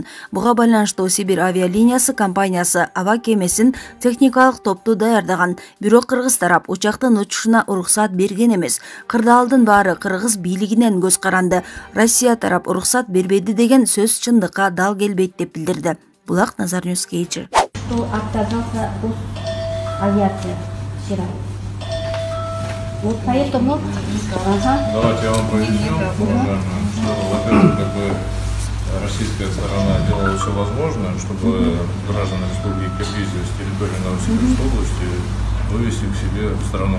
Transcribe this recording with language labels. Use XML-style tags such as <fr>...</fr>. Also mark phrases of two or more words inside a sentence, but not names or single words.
<ky>Буга байланыштуу Сибирь авиалиниясы компаниясы аба кемесин техникалык топту даярдаган. Бирок кыргыз тарап учактын учушуна уруксат берген эмес. Кырдаалдын баары кыргыз бийлигинен көз каранды. Россия тарап уруксат бербеди деген сөз чындыкка дал келбейт деп билдирди. Булак Назар Ньюс Кейчи.</ky> <ru>Вот поэтому... Давайте я вам поясню, уважаемые, что, во-первых, российская сторона делала все возможное, чтобы граждан Республики Киргизия с территории Новосибирской области вывести к себе в страну.</ru>